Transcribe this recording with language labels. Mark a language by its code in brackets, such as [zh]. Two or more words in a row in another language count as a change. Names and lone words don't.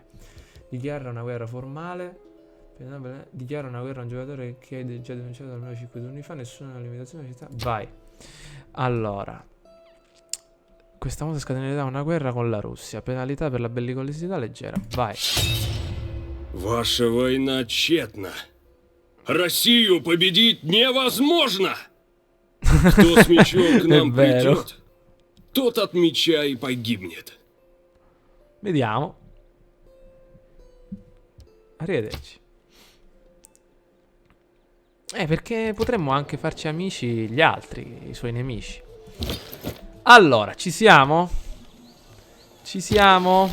[it] Dichiara una guerra formale. Dichiara una guerra a un giocatore che è già denunciato almeno 5 turni fa. Nessuna limitazione di città. Vai. Allora, questa mossa scatenerà una guerra con la Russia. Penalità per la bellicosità leggera. Vai. [ru] Ваша война тщетна. Россию победить невозможно. Кто с мечом к нам придет, тот от меча и погибнет. [it] Vediamo. Arrivederci. Perché potremmo anche farci amici gli altri, i suoi nemici. Allora, ci siamo? Ci siamo?